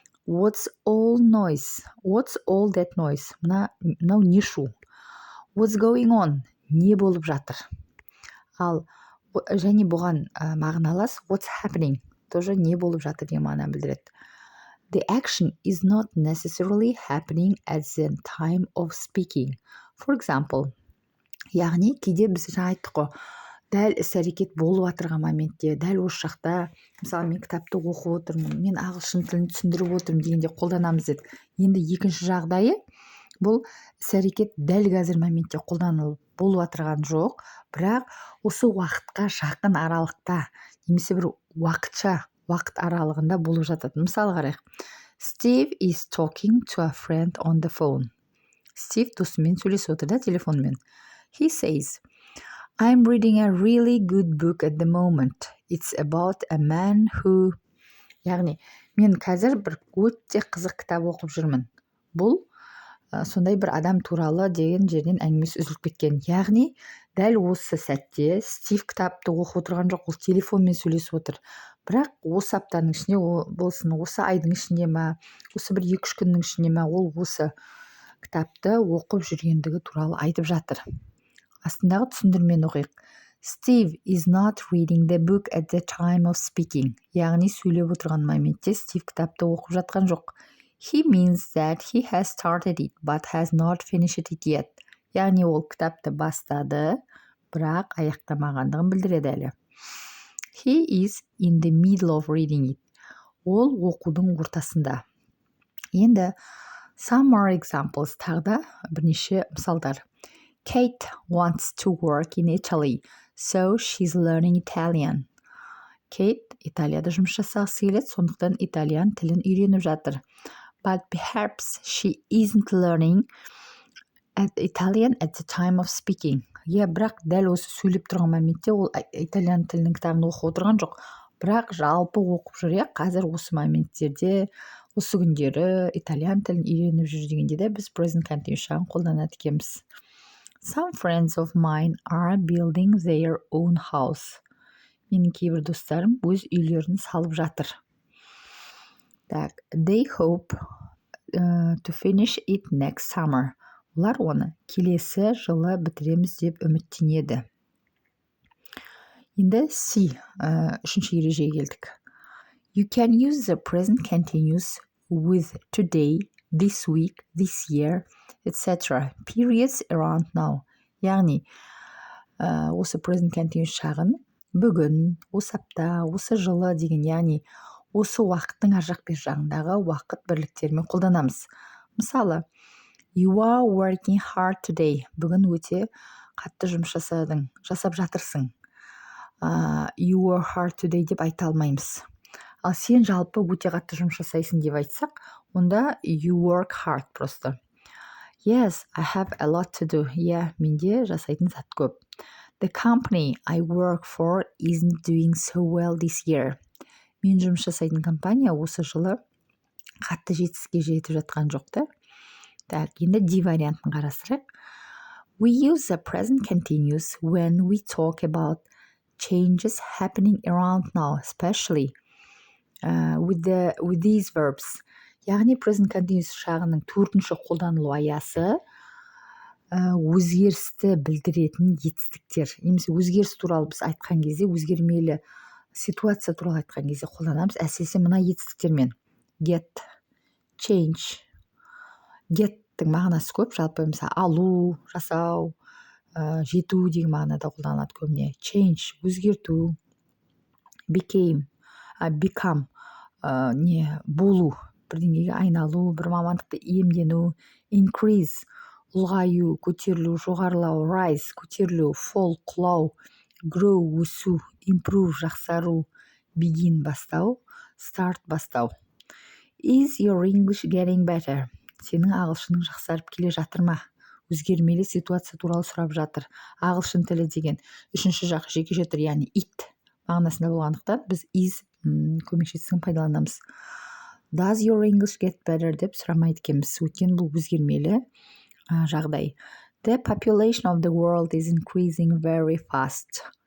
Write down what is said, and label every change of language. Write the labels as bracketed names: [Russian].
[English] What's all noise? What's all that noise? [Kazakh] Мынау не шу? [English] What's going on? [Kazakh] Не болып жатыр? Ал және бұған мағыналас [English] what's happening? [Kazakh] Тоже не болып жатыр деген мағынаны білдіреді. [English] The action is not necessarily happening at the time of speaking. For example, [Kazakh] яғни кейде біз жаңа айттық қой, дәл іс-әрекет болып жатырған моментте, дәл осы шақта, мысалы мен кітапты оқып отырмын, мен ағылшын тілін түсіндіріп отырмын дегенде қолданамыз дедік. Енді екінші жағдайы, бұл іс-әрекет дәл қазір моментте қолданылып болып жатырған жоқ, бірақ осы уақытқа жақын аралықта, немесе бір уақытша уақыт аралығында болып жатады. Мысалы қарайық. [English] Steve is talking to a friend on the phone. [Kazakh] Стив досымен сөйлесіп отыр да телефонмен. [English] He says, I'm reading a really good book at the moment. It's about a man who... [Kazakh] Яғни, мен қазір бір өте қызық кітап оқып жүрмін. Бұл сондай бір адам туралы деген жерден әңгімесі үзіліп кеткен. Яғни, дәл осы сәтте Стив кітапты оқып отырған жоқ, ол телефонмен сөйлесіп отыр. Бірақ осы аптаның ішінде, болсын, осы айдың ішінде ме, осы бір 2-3 күннің ішінде ме, ол осы кітапты оқып жүргендігі туралы айтып жатыр. Астындағы түсіндірмені оқиық. [English] Steve is not reading the book at the time of speaking. [Kazakh] Яғни сөйлеп отырған моментте Стив кітапты оқып жатқан жоқ. [English] He means that he has started it, but has not finished it yet. [Kazakh] Яғни ол кітапты бастады, бірақ аяқтамағандығын білдіреді әлі. [English] He is in the middle of reading it. [Kazakh] Ол оқудың ортасында. Енді [English] some more examples, [Kazakh] тағы да бірнеше мысалдар. [English] Kate wants to work in Italy, so she's learning Italian. [Kazakh] Кейт Италияда жұмыс жасағысы келеді, сондықтан итальян тілін үйреніп жатыр. [English] But perhaps she isn't learning Italian at the time of speaking. [Kazakh] Бірақ дәл осы сөйлеп тұрған моментте ол итальян тілінің кітабын оқып отырған жоқ. Бірақ жалпы оқып жүр, қазір осы моменттерде, осы күндері итальян тілін үйреніп жүр дегенде де біз present continuous шағын қолданады екенбіз. [English] Some friends of mine are building their own house. [Kazakh] Менің кейбір достарым өз үйлерін салып жатыр. [English] Так, they hope to finish it next summer. [Kazakh] Олар оны келесі жылы бітіреміз деп үміттенеді. Енді C, үшінші ережеге келдік. [English] You can use the present continuous with today, this week, this year, etc. Periods around now. [Kazakh] Яғни, осы present continuous шағын бүгін, осы апта, осы жылы деген, яғни осы уақыттың ар жақ бер жағындағы уақыт бірліктерімен қолданамыз. [English] Мысалы, you are working hard today. [Kazakh] Бүгін өте қатты жұмыс жасап жатырсың. [English] You work hard today [Kazakh] деп айта алмаймыз. Ал сен жалпы өте қатты жұмыс жасайсың деп айтсақ, онда [English] you work hard [Kazakh] просто. [English] Yes, I have a lot to do. [Kazakh] Менде жасайтын зат көп. [English] The company I work for isn't doing so well this year. [Kazakh] Мен жұмыс жасайтын компания осы жылы қатты жетістікке жетіп жатқан жоқ та. Так, енді D вариантын қарастырайық. [English] We use the present continuous when we talk about changes happening around now, especially with these verbs. [Kazakh] Яғни present continuous шағының төртінші қолданылу аясы өзгерісті білдіретін етістіктер. Немесе өзгеріс туралы біз айтқан кезде, өзгермелі ситуация туралы айтқан кезде қолданамыз, әсіресе мына етістіктермен. [English] Get, change. [Kazakh] Get-тің мағынасы көп, жалпы мысалы алу, жасау, жету деген мағынада қолданылады көбіне. Change, өзгерту. Become, болу, бірдеңеге айналу, бір мамандықты иемдену. Increase, ұлғаю, көтерілу, жоғарылау. Rise, көтерілу. Fall, құлау. Grow, өсу. Improve, жақсару. Begin, бастау. Start, бастау. [English] Is your English getting better? [Kazakh] Сенің ағылшының жақсарып келе жатыр ма? Өзгермелі ситуация туралы сұрап жатыр. Ағылшын тілі деген үшінші жақ жеке жетір, яғни it мағынасында болғандықтан біз is көмекшесін пайдаланамыз. [English] Does your English get better [Kazakh] деп сұрамайды екенбіз. Өйткені бұл өзгермелі жағдай. [English] The population of the world is increasing very fast.